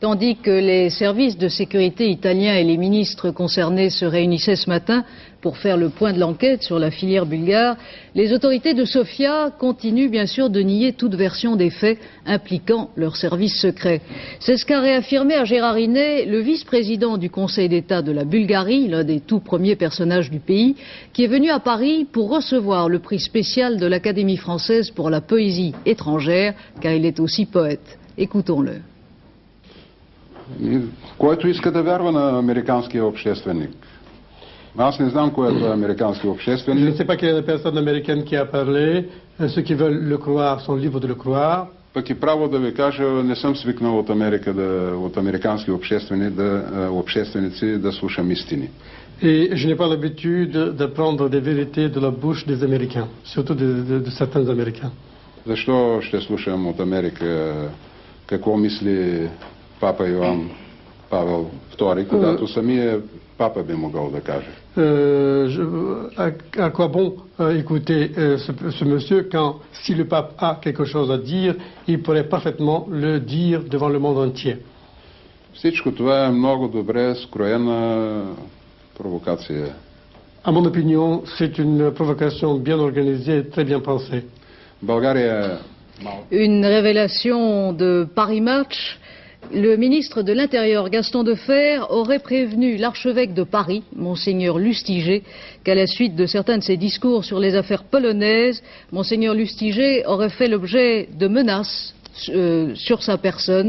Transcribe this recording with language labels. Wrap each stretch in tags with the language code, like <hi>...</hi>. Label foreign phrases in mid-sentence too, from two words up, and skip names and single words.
<fr>Tandis que les services de sécurité italiens et les ministres concernés se réunissaient ce matin pour faire le point de l'enquête sur la filière bulgare, les autorités de Sofia continuent bien sûr de nier toute version des faits impliquant leurs services secrets. C'est ce qu'a réaffirmé à Gérardmer le vice-président du Conseil d'État de la Bulgarie, l'un des tout premiers personnages du pays, qui est venu à Paris pour recevoir le prix spécial de l'Académie française pour la poésie étrangère, car il est aussi poète. Écoutons-le.</fr> <bg>Който иска да вярва на американския общественик. Аз не знам кой е този американски общественик.</bg> <fr>Je ne sais pas quelle est la personne américaine qui a parlé. Ceux qui veulent le croire sont libres de le croire.</fr> <bg>Пък и право да ви кажа, не съм свикнал от Америка, от американски общественици да слушам истини.</bg> <fr>Et je n'ai pas l'habitude d'apprendre des vérités de la bouche des Américains, surtout de certains Américains.</fr> <bg>Защо ще слушам от Америка какво мисли папа Йоан Павел II, когато самия папа би могъл да каже?</bg> <fr>À quoi bon écouter ce monsieur quand, si le pape a quelque chose à dire, il pourrait parfaitement le dire devant le monde entier.</fr> <bg>Всичко това е много добре скроена провокация.</bg> <fr>À mon opinion, c'est une provocation bien organisée et très bien pensée.</fr> <bg>България...</bg> <fr>Une révélation de Paris Match. Le ministre de l'Intérieur, Gaston Defferre, aurait prévenu l'archevêque de Paris, Monseigneur Lustiger, qu'à la suite de certains de ses discours sur les affaires polonaises, Monseigneur Lustiger aurait fait l'objet de menaces sur sa personne.</fr>